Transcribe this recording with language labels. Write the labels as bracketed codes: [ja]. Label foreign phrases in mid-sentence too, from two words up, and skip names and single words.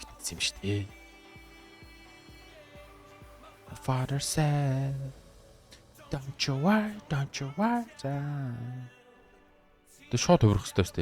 [mn] байсан юм шүү дээ. [en] Father said, don't you worry. [mn] Тэ шууд хөврөх хэрэгтэй шүү дээ.